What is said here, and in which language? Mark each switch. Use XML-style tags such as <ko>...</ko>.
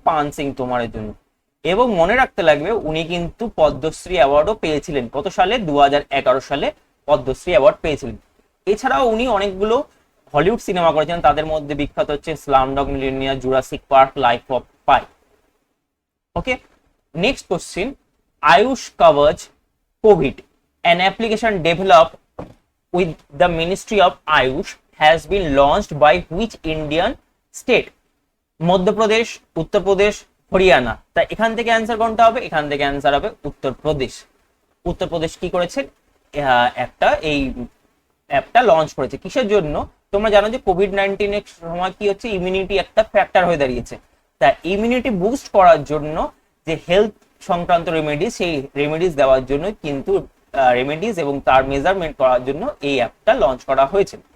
<bn>পান সিং তোমারের জন্য। এবং মনে রাখতে লাগবে উনি কিন্তু পদ্মশ্রী অ্যাওয়ার্ডও পেয়েছিলেন। কত সালে? 2011 সালে পদ্মশ্রী অ্যাওয়ার্ড পেয়েছিলেন। এছাড়াও উনি অনেকগুলো হলিউড সিনেমা করেছেন, তাদের মধ্যে বিখ্যাত হচ্ছে Slumdog millionaire, Jurassic park, life of pi.</bn> <en>Okay, next question, Ayush Kavach Covid, an application developed with the Ministry of Ayush has been launched by which Indian state?</en> <bn>Madhya Pradesh, Uttar Pradesh, Haryana? তা এখান থেকে অ্যান্সার কোনটা হবে? এখান থেকে অ্যান্সার হবে উত্তরপ্রদেশ। উত্তরপ্রদেশ কি করেছে? একটা এই অ্যাপটা লঞ্চ করেছে। কিসের জন্য? তোমরা জানো যে কোভিড-19 এর সময় কি হচ্ছে, ইমিউনিটি একটা ফ্যাক্টর হয়ে দাঁড়িয়েছে। তা ইমিউনিটি বুস্ট করার জন্য যে হেলথ সংক্রান্ত রেমেডিস, সেই রেমেডিস দেওয়ার জন্য কিন্তু রেমেডিস এবং তার মেজারমেন্ট করার জন্য এই অ্যাপটা লঞ্চ করা হয়েছে।</bn>